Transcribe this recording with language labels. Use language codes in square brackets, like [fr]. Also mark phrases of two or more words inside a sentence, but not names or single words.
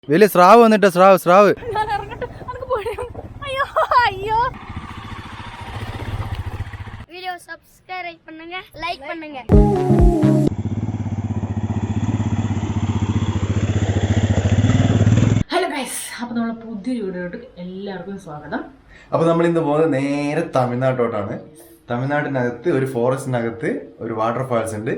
[ml] വലിയ സ്രാവ് വന്നിട്ട് സ്രാവ് [ta] வீடியோ சப்ஸ்கிரைப் பண்ணுங்க லைக் பண்ணுங்க. [en] hello guys, [ml] അപ്പോൾ നമ്മളെ പുതിയൊരു വീഡിയോയിലോട്ട് എല്ലാവർക്കും സ്വാഗതം. അപ്പോൾ നമ്മൾ ഇന്ന് പോകുന്നത് നേരെ തമിഴ്നാട്ടോട്ടാണ്. തമിഴ്നാട്ടിനകത്ത് ഒരു ഫോറസ്റ്റിനകത്ത് ഒരു [en] water falls [ml] ഉണ്ട്.